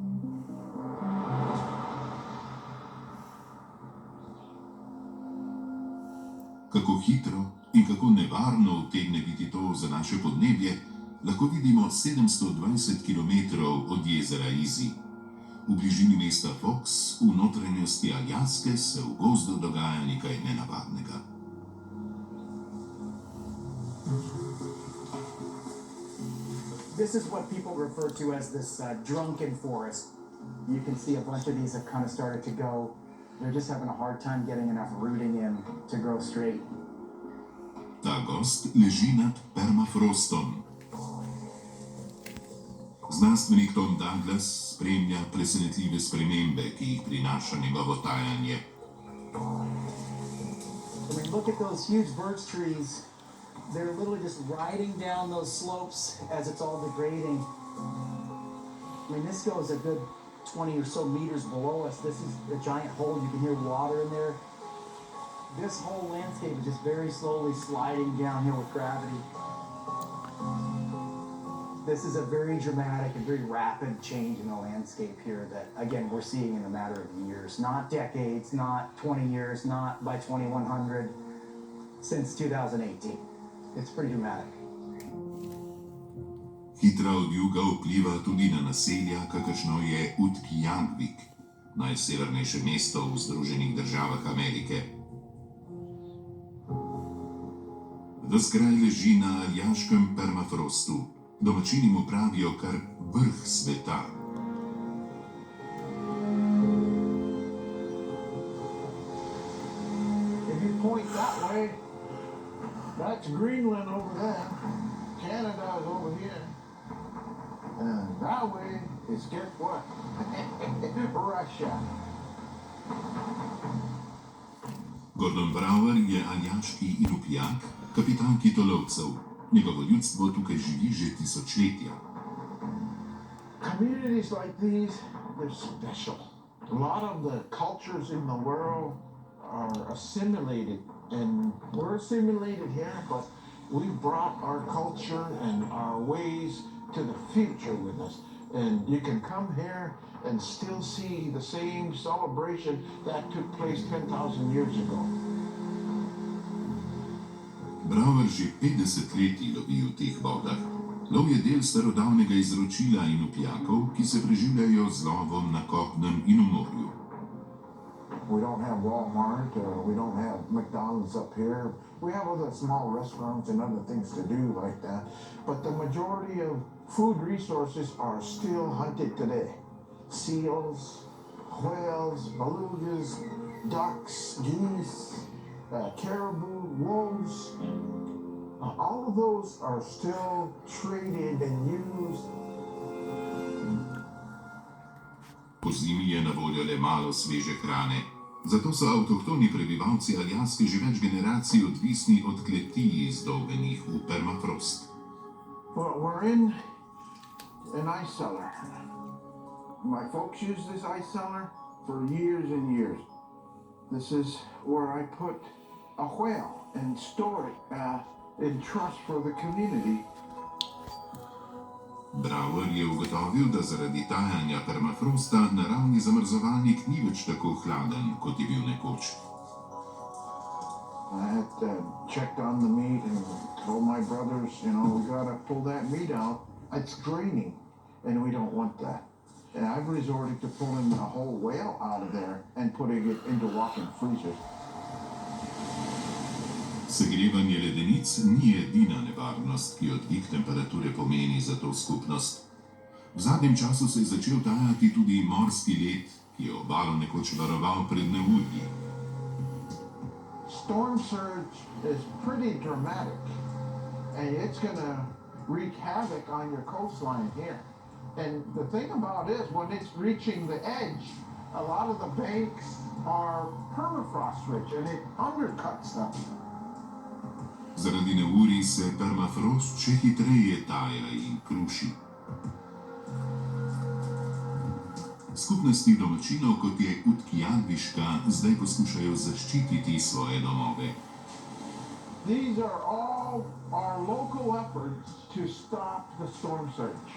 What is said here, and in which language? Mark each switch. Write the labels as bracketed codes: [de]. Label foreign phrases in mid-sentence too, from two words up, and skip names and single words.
[sl] Kako hitro in kako nevarno utegne biti to za naše podnebje, lahko vidimo 720 km od jezera Easy. V bližini mesta Fox, v notranjosti Aljaske, se v gozdu dogaja nekaj nenavadnega. [en] This is what people refer to as this drunken forest. You can see a bunch of these have kind of started to go. They're just having a hard time getting enough rooting in to grow straight. [sl] Ta gost leži nad permafrostom. Znanstvenik Tom Douglas spremlja presenetljive spremembe, ki jih prinaša njegovo tajanje. [en] I mean, look at those huge birch trees. They're literally just riding down those slopes as it's all degrading. I mean, this goes a good 20 or so meters below us. This is a giant hole. You can hear water in there. This whole landscape is just very slowly sliding downhill with gravity. This is a very dramatic and very rapid change in the landscape here that, again, we're seeing in a matter of years, not decades, not 20 years, not by 2100, since 2018. It's pretty dramatic. [sl] Hitra odjuga vpliva tudi na naselja, kakršno je Utqiagvik, najsevernejše mesto v Združenih državah Amerike. Ves kraj leži na aljaškem permafrostu. Domačini mu pravijo kar vrh sveta. [en] If you point that way, that's Greenland over there. Canada is over here. And that way is, guess what? Russia. [sl] Gordon Brower je aljaški Inupiak, kapitan kitolovcev. Njegovo ljudstvo tukaj živi že tisočletja. [en] Communities like these, they're special. A lot of the cultures in the world are assimilated, and we're assimilated here, but we brought our culture and our ways to the future with us. And you can come here and still see the same celebration that took place 10,000 years ago. [sl] Brower že 50 let lovi v teh vodah. Lov je del starodavnega izročila Inupiakov, ki se preživljajo z lovom na kopnem in v morju. [en] We don't have Walmart, we don't have McDonald's up here. We have other small restaurants and other things to do like that. But the majority of food resources are still hunted today. Seals, whales, belugas, ducks, geese, caribou, wolves. All of those are still traded and used. [sl] Po zimi je na voljo le malo sveže hrane. Zato so avtohtoni prebivalci Aljaske že več generacij odvisni od kleti, izdolbenih v permafrost. [en] Well, we're in an ice cellar. My folks used this ice cellar for years and years. This is where I put a whale and store it in trust for the community. [sl] Brower je ugotovil, da zaradi tajanja permafrosta naravni zamrzovalnik ni več tako hladen, kot je bil nekoč. [en] I had checked on the meat and told my brothers, you know, we gotta pull that meat out. It's draining, and we don't want that. And I've resorted to pulling a whole whale out of there and putting it into walk-in freezers. [sl] Segrevanje ledenic ni edina nevarnost, ki jo dvig temperature pomeni za to skupnost. V zadnjem času se je začel tajati tudi morski led, ki je obalo nekoč varoval pred neurji. [en] Storm surge is pretty dramatic, and it's going to wreak havoc on your coastline here. And the thing about it is, when it's reaching the edge, a lot of the banks are permafrost rich, and it undercuts them. [sl] Zaradi neurij se permafrost še hitreje taja in kruši. Skupnosti domačinov, kot je Utkjanviška, zdaj poskušajo zaščititi svoje domove. [en] These are all our local efforts to stop the storm surge.